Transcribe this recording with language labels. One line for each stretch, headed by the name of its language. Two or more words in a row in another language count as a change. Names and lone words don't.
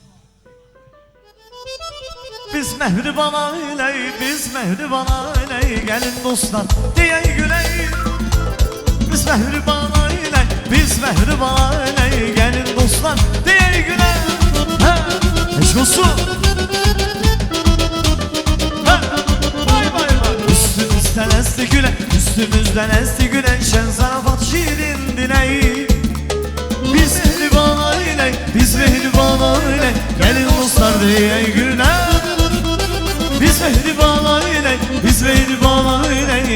Azerbaijani: Biz mehriban ailəyik, biz mehriban ailəyik. Gəlin dostlar, deyək güləyik. Biz mehriban ailəyik, biz mehriban ailəyik. Gəlin dostlar, deyək güləyik. Eşq olsun.
Turkish: Üstümüzden esti gülen, üstümüzden esti gülen şen zarafat şirin dileği. Biz mehriban aile, biz mehriban aile. Gelin dostlar diye gülen. Biz mehriban aile, biz mehriban aile.